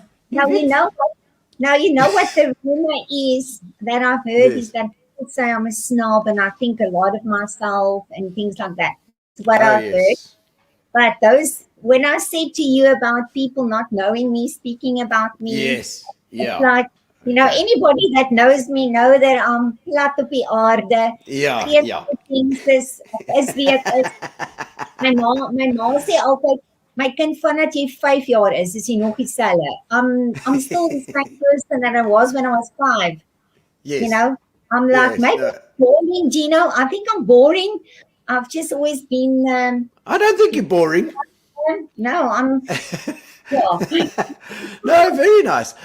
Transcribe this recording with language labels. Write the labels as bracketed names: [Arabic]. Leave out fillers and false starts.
[English] Now you know what the rumor is that I've heard is that people say I'm a snob and I think a lot of myself and things like that. That's what I've heard. But when I said to you about people not knowing me, speaking about me, it's like, anybody that knows me know that I'm [Afrikaans] plat op die aarde. Things is wie ek is. My ma sê altyd, my kind vandat jy 5 jaar is jy nog dieselfde. [English] I'm still the same person that I was when I was 5. I'm like, maybe boring, Gino. I think I'm boring. I've just always been. I don't think you're boring. No, I'm. No, very nice.